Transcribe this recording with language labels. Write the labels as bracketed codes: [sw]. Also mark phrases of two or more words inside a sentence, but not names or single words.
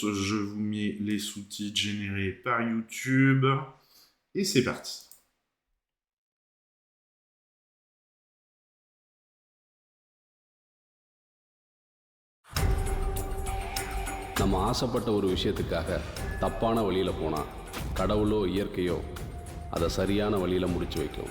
[fr] Je vous mets les sous-titres générés par YouTube. Et c'est parti. [ta] நம்ம ஆசைப்பட்ட ஒரு விஷயத்துக்காக தப்பான வழியில் போனால் கடவுளோ இயற்கையோ அதை சரியான வழியில் முடிச்சு வைக்கும்.